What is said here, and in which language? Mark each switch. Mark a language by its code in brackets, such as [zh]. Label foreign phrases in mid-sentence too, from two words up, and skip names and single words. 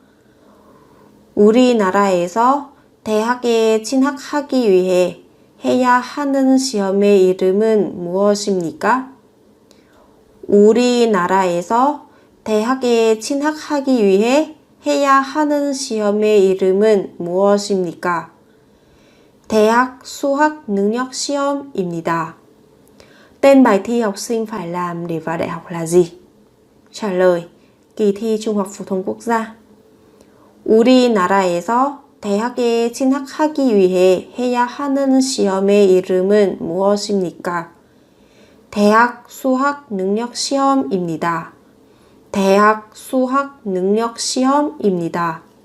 [ko] 우리나라에서 대학에 진학하기 위해 해야 하는 시험의 이름은 무엇입니까? 우리나라에서 대학에 진학하기 위해 해야 하는 시험의 이름은 무엇입니까? 대학 수학 능력 시험입니다. [vi] Tên bài thi học sinh phải làm để vào đại học là gì? Trả lời: kỳ thi Trung học phổ thông quốc gia. [ko] 우리나라에서 대학에 진학하기 위해 해야 하는 시험의 이름은 무엇입니까? 대학 수학 능력 시험입니다. 대학 수학 능력 시험입니다.